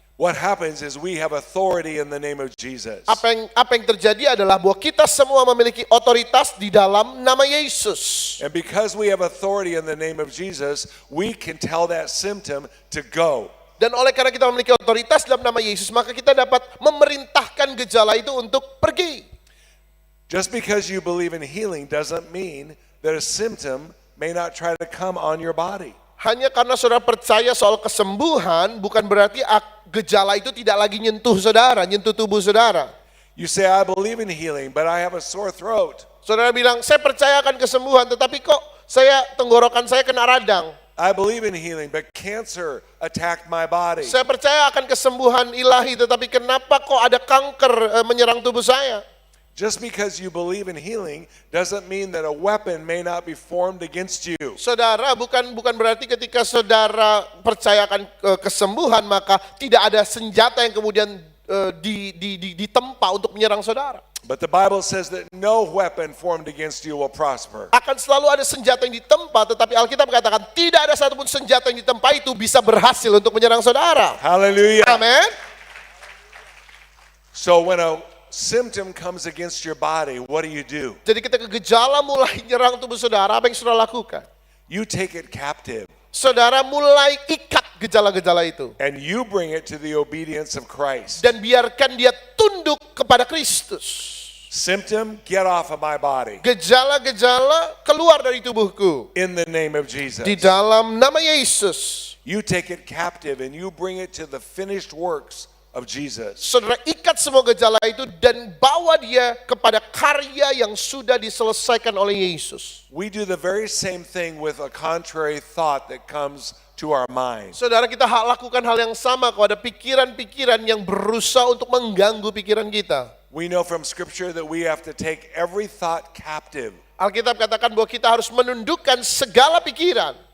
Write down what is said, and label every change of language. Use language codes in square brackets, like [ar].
[en] What happens is we have authority in the name of Jesus. [id] Apa yang terjadi adalah bahwa kita semua memiliki otoritas di dalam nama Yesus. [en] And because we have authority in the name of Jesus, we can tell that symptom to go. [id] Dan oleh karena kita memiliki otoritas dalam nama Yesus, maka kita dapat memerintahkan gejala itu untuk pergi. [en] Just because you believe in healing doesn't mean that a symptom may not try to come on your body. [id] Hanya karena saudara percaya soal kesembuhan, bukan berarti gejala itu tidak lagi nyentuh saudara, nyentuh tubuh saudara. [en] You say, I believe in healing, but I have a sore throat. [id] Saudara bilang, saya percaya akan kesembuhan, tetapi kok tenggorokan saya kena radang. [en] I believe in healing, but cancer attacked my body. [id] Saya percaya akan kesembuhan ilahi, tetapi kenapa kok ada kanker menyerang tubuh saya? [en] Just because you believe in healing doesn't mean that a weapon may not be formed against you. [id] Saudara, bukan berarti ketika saudara percayakan kesembuhan maka tidak ada senjata yang kemudian ditempa untuk menyerang saudara. [en] But the Bible says that no weapon formed against you will prosper. [id] Akan selalu ada senjata yang ditempa, tetapi Alkitab mengatakan tidak ada satupun senjata yang ditempa itu bisa berhasil untuk menyerang saudara. [en] Hallelujah. [id] Amin. [en] So when a symptom comes against your body, what do? [id] Jadi ketika gejala mulai menyerang tubuh saudara, apa yang saudara lakukan? [en] You take it captive [id] Saudara mulai ikat gejala-gejala itu. [en] and you bring it to the obedience of Christ. [id] Dan biarkan dia tunduk kepada Kristus. [en] Symptom, get off of my body. [id] Gejala-gejala keluar dari tubuhku. [en] In the name of Jesus. [id] Di dalam nama Yesus. [en] You take it captive and you bring it to the finished works of Jesus. [id] Saudara ikat semua gejala itu dan bawa dia kepada karya yang sudah diselesaikan oleh Yesus. [en] We do the very same thing with a contrary thought that comes to our mind. [id] Saudara, kita lakukan hal yang sama kepada pikiran-pikiran yang berusaha untuk mengganggu pikiran kita. [en] We know from Scripture that we have to take every thought captive. [id] Alkitab katakan bahwa kita harus menundukkan segala pikiran.